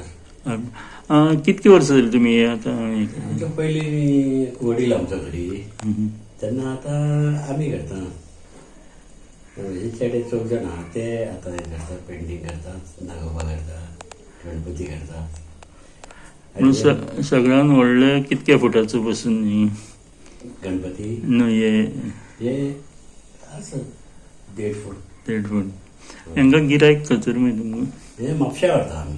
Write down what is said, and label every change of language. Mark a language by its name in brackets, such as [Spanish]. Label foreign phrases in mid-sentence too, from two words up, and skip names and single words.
[Marathi] कितकी वर्ष झाली तुम्ही आता? पहिले मी वडील आमच्या घरी त्यांना आता आम्ही करता चेडे 4 जण आहात ते आता हे करतात, पेंटिंग करतात, नागोबा करतात, गणपती करतात. [Konkani] सगळ्यान व्हडले कितक्या फुटाचो बसून [Marathi] गणपती हे असं 1.5 फूट 1.5 फूट. [Konkani] हांगा गिरायक खंयसर मेळटा तुमकां? हे म्हापशा व्हरता आमी.